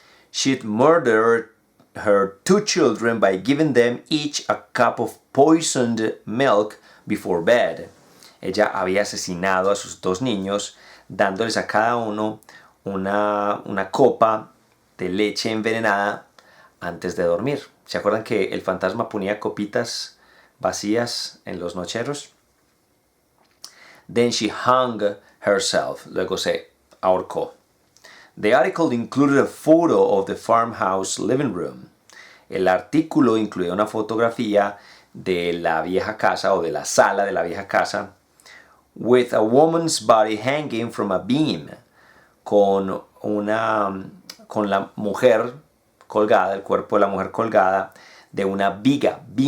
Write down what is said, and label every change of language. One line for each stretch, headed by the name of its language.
English: She'd murdered her 2 children by giving them each a cup of poisoned milk before bed.
Spanish: Ella había asesinado a sus 2 niños, dándoles a cada uno una copa de leche envenenada antes de dormir. ¿Se acuerdan que el fantasma ponía copitas vacías en los nocheros?
English: Then she hung herself.
Spanish: Luego se ahorcó.
English: The article included a photo of the farmhouse living room.
Spanish: El artículo incluía una fotografía de la vieja casa o de la sala de la vieja casa,
English: with a woman's body hanging from a beam,
Spanish: con la mujer colgada, el cuerpo de la mujer colgada de una viga.